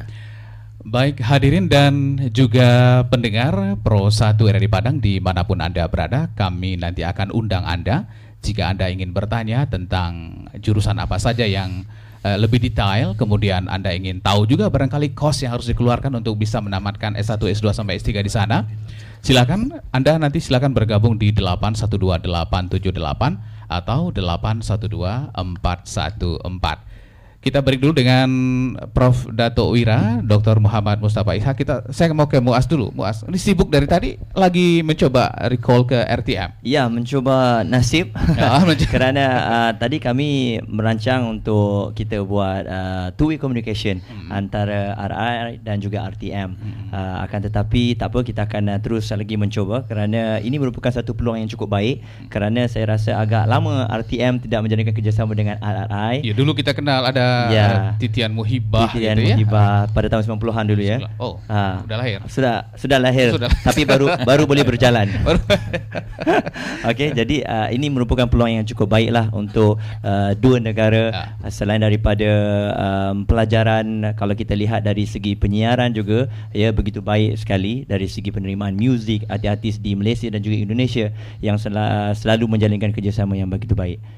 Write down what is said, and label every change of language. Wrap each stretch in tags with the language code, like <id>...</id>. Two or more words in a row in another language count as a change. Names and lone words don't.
<id>Baik hadirin dan juga pendengar Pro 1 RRI Padang dimanapun Anda berada, kami nanti akan undang Anda jika Anda ingin bertanya tentang jurusan apa saja yang lebih detail, kemudian Anda ingin tahu juga barangkali kos yang harus dikeluarkan untuk bisa menamatkan S1, S2 sampai S3 di sana. Silakan Anda nanti silakan bergabung di 812878 atau 812414. Kita break dulu dengan Prof. Dato' Wira, Dr. Muhammad Mustafa Ishak. Saya mau ke Muaz dulu. Muaz, ini sibuk dari tadi lagi mencoba recall ke RTM. Ya, mencoba nasib.</id> <ms>Kerana tadi kami merancang untuk kita buat</ms> <en>two-way communication</en> <ms>antara RI dan juga RTM. Akan tetapi tak apa, kita akan terus lagi mencoba kerana ini merupakan satu peluang yang cukup baik, kerana saya rasa agak lama RTM tidak menjalankan kerjasama dengan RRI.</ms> <id>Ya, dulu kita kenal ada Titian Muhibah gitu pada tahun 90-an dulu ya. Oh, sudah lahir. Sudah lahir.</id> <ms>Tapi baru boleh berjalan. Okey, jadi ini merupakan peluang yang cukup baiklah untuk dua negara. Selain daripada pelajaran, kalau kita lihat dari segi penyiaran juga ya begitu baik sekali, dari segi penerimaan muzik artis di Malaysia dan juga Indonesia yang selalu menjalankan kerjasama yang begitu baik.</ms>